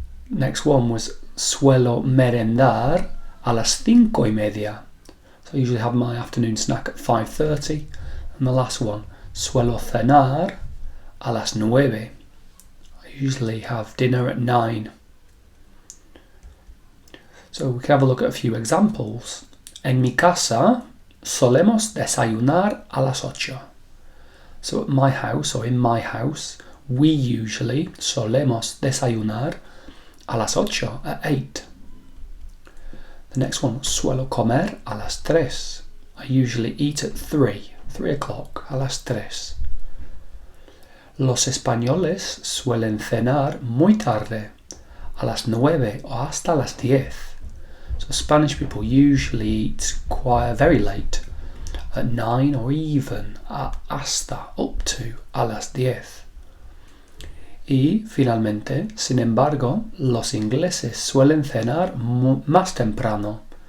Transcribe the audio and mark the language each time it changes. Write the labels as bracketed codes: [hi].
[en] Next one was [es] suelo merendar a las 5:30. [en] So I usually have my afternoon snack at 5:30. And the last one, [es] suelo cenar a las 9. [en] I usually have dinner at 9. So we can have a look at a few examples. [es] En mi casa solemos desayunar a las 8. [en] So at my house, or in my house, we usually [es] solemos desayunar a las 8, [en] at 8. The next one, [es] suelo comer a las 3. [en] I usually eat at 3 o'clock, [es] a las 3. Los españoles suelen cenar muy tarde, a las 9 o hasta las 10. [en] So Spanish people usually eat quite very late, at 9 or even hasta, up to, [es] a las 10. Y finalmente, sin embargo, los ingleses suelen cenar más temprano.